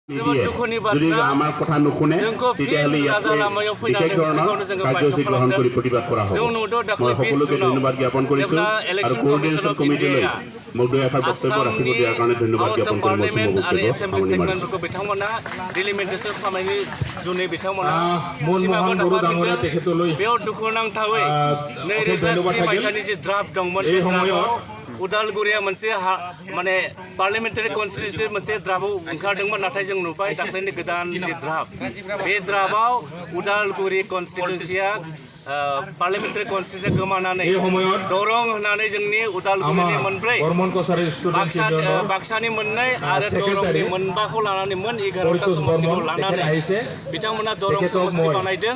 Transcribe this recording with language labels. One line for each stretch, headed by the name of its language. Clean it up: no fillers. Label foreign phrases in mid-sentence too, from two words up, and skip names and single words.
Assamese: যদি আমাৰ কথা নুশুনে তেতিয়াহ'লে ইয়াতে বিশেষ ধৰণৰ কাৰ্যসূচী গ্ৰহণ কৰি প্ৰতিবাদ কৰা হ'ব। মই সকলোকে ধন্যবাদ জ্ঞাপন কৰিছোঁ আৰু
English: coordination committee
Assamese: মহোদয় এষাৰ বক্তব্য ৰাখিব দিয়াৰ কাৰণে ধন্যবাদ জ্ঞাপন কৰি মই সামৰণি মাৰিছোঁ।
Bodo: বিথাंमोना डिलिमिटेसन खामानि जुनै बिथांमोना मनमोहन बर' डाङरीया तेखेतলৈ बेयाव दुखुनांथावै 2003 मायथाइनि जे ड्राफ्ट दंमोन
Assamese: এই সময়ত
Bodo: उदालगुरिया मोनसे माने
English: parliamentary constituency
Bodo: मोनसे ड्राफ्टआव ओंखारदोंमोन नाथाय जों नुबाय दाख्लैनि गोदान जे ड्राफ्ट बे ड्राफ्टआव उदालगुरि कन्स्टिट्युन्सिया
English: parliamentary constituency
Bodo: गोमानानै दरं होननानै जोंनि उदालगुरिनि मोनब्रै बाक्सानि मोननै आरो दरंनि मोनबाखौ लानानै मोन 11टा समष्टिखौ लानानै बिथांमोना दरं समष्टि बानायदों।